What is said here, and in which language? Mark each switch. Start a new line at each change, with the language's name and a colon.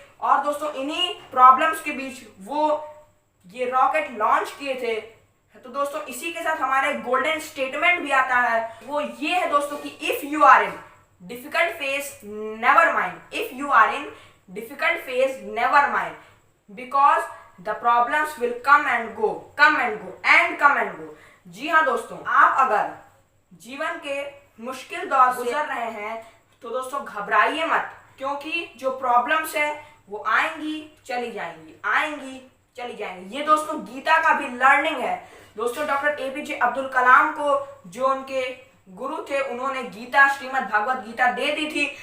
Hindi: और दोस्तों इन्हीं प्रॉब्लम्स के बीच वो ये रॉकेट लॉन्च किए थे।
English: तो दोस्तों, इसी के साथ हमारा एक गोल्डन स्टेटमेंट भी आता है, वो ये है दोस्तों कि if you are in difficult phase never mind, if you are in difficult phase never mind, because the problems will come and go and come and go।
Hindi: जी हाँ दोस्तों, आप अगर जीवन के मुश्किल दौर गुजर रहे हैं तो दोस्तों घबराइए मत, क्योंकि जो प्रॉब्लम्स है वो आएंगी, चली जाएंगी, आएंगी चली जाएंगी। ये दोस्तों गीता का भी लर्निंग है दोस्तों। डॉक्टर एपीजे अब्दुल कलाम को जो उनके गुरु थे उन्होंने गीता, श्रीमद् भागवत गीता दे दी थी।